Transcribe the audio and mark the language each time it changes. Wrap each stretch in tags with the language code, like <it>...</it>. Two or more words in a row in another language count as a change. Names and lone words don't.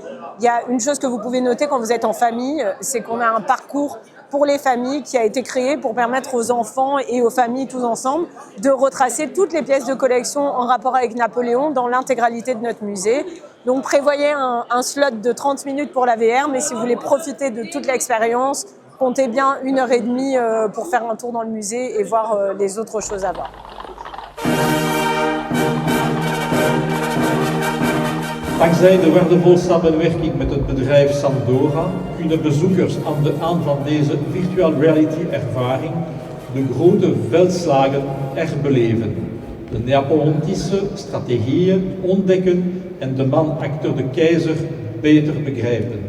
<fr>Il y a une chose que vous pouvez noter quand vous êtes en famille, c'est qu'on a un parcours pour les familles qui a été créé pour permettre aux enfants et aux familles tous ensemble de retracer toutes les pièces de collection en rapport avec Napoléon dans l'intégralité de notre musée. Donc prévoyez un slot de 30 minutes pour la VR, mais si vous voulez profiter de toute l'expérience, comptez bien 1h30 pour faire un tour dans le musée et voir les autres choses à voir.</fr> <nl>Dankzij de waardevolle samenwerking met het bedrijf Sandora kunnen bezoekers aan de hand van deze</nl> <en>virtual reality</en> <nl>ervaring de grote veldslagen herbeleven, de Napoleontische strategieën ontdekken en de man achter de keizer beter begrijpen.</nl>